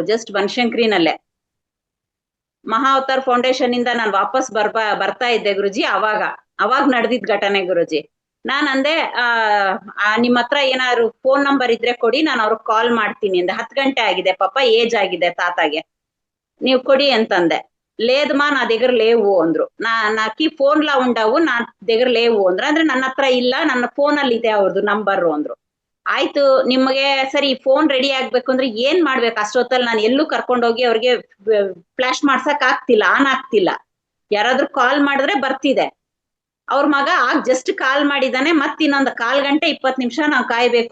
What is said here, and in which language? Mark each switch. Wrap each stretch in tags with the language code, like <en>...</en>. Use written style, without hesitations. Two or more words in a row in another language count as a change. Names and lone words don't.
<kn>ಜಸ್ಟ್ ಬನಶಂಕರಿನಲ್ಲೇ ಮಹಾ ಅವತಾರ್ ಫೌಂಡೇಶನ್ ಇಂದ ನಾನು ವಾಪಸ್ ಬರ್ತಾ ಇದ್ದೆ ಗುರುಜಿ. ಅವಾಗ ನಡೆದಿದ್ ಘಟನೆ ಗುರುಜಿ. ನಾನ್ ಅಂದೆ ನಿಮ್ ಹತ್ರ ಏನಾದ್ರು</kn> <en>phone number</en> <kn>ಇದ್ರೆ ಕೊಡಿ, ನಾನು ಅವ್ರಿಗೆ ಕಾಲ್ ಮಾಡ್ತೀನಿ ಅಂದೆ. 10 ಗಂಟೆ ಆಗಿದೆ, ಪಾಪ ಏಜ್ ಆಗಿದೆ ತಾತಾಗೆ, ನೀವ್ ಕೊಡಿ ಅಂತಂದೆ.</kn> <te>లేదమ్మా నా దగ్గర లేవు ಅಂದ್ರು. నాకి ఫోన్లా ఉండవు, నా దగ్గర లేవు ಅಂದ್ರು.</te> <kn>ಅಂದ್ರೆ ನನ್ನ ಹತ್ರ ಇಲ್ಲ, ನನ್ನ ಫೋನಲ್ಲಿ ಇದೆ ಅವ್ರದ್ದು ನಂಬರ್ ಅಂದ್ರು. ಆಯ್ತು ನಿಮಗೆ ಸರಿ</kn> <en>phone ready</en> <kn>ಆಗ್ಬೇಕು ಅಂದ್ರೆ ಏನ್ ಮಾಡ್ಬೇಕು? ಅಷ್ಟೊತ್ತಲ್ಲಿ ನಾನು ಎಲ್ಲೂ ಕರ್ಕೊಂಡೋಗಿ ಅವ್ರಿಗೆ ಫ್ಲಾಶ್ ಮಾಡ್ಸಕ್ ಆಗ್ತಿಲ್ಲ, ಆನ್ ಆಗ್ತಿಲ್ಲ. ಯಾರಾದ್ರೂ ಕಾಲ್ ಮಾಡಿದ್ರೆ ಬರ್ತಿದೆ. ಅವ್ರ ಮಗ</kn> <en>just call</en> <kn>ಮಾಡಿದಾನೆ, ಮತ್ ಇನ್ನೊಂದು 1/4 ಗಂಟೆ 20 ನಿಮಿಷ ನಾವು ಕಾಯ್ಬೇಕು.</kn>